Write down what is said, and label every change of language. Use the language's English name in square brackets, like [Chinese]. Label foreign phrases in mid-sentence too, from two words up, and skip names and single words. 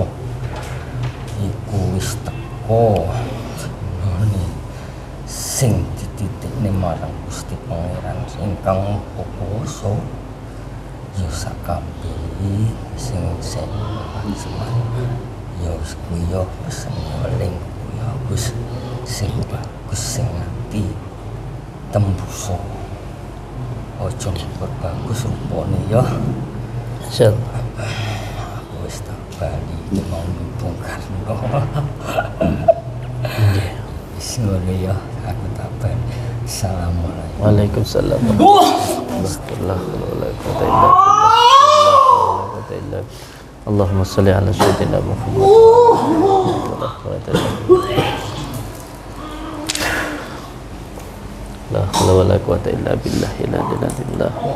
[Javanese] Iku wis teko ngene sing dititikne marang Gusti Pangeran ingkang Kuwasa ya sakabeh sing seman ya wis kuwi ya wis eling ya wis sing bagus sing ati tembuso ojo bagus rupane ya. [Arabic] Insyaallah. [Javanese] Aku wis tak bali mau Bung Karno. Wis ngono ya, aku tak bali. [Arabic] السلام عليكم. وعليكم السلام الحمد لله. اللهم صل على سيدنا محمد. لا حول ولا قوة إلا بالله لا إله إلا الله.